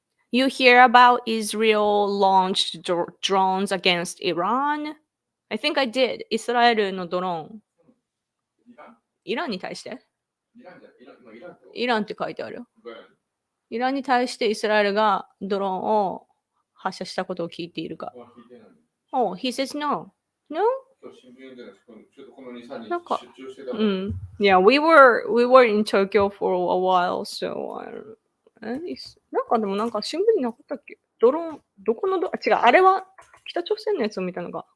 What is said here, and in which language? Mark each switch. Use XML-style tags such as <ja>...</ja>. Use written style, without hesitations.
<en>You hear about Israel launched drones against Iran? I think I did.</en> <ja>イスラエルのドローンイランイランに対してイランじゃイラン、今イランってイランって書いてあるよ。ウクライナにイランに対してイスラエルがドローンを発射したことを聞いているか。は聞いてない。</ja> <en>Oh, he says no. No?</en> <ja>今日新聞読んでないです。ちょっとこの2、3日なんか、出張してたから。</ja> <en>Yeah, we were in Tokyo for a while, so I don't...</en> <ja>なんかでもなんか新聞になかったっけ？ドローン、どこの違う、あれは北朝鮮のやつを見たのか。</ja>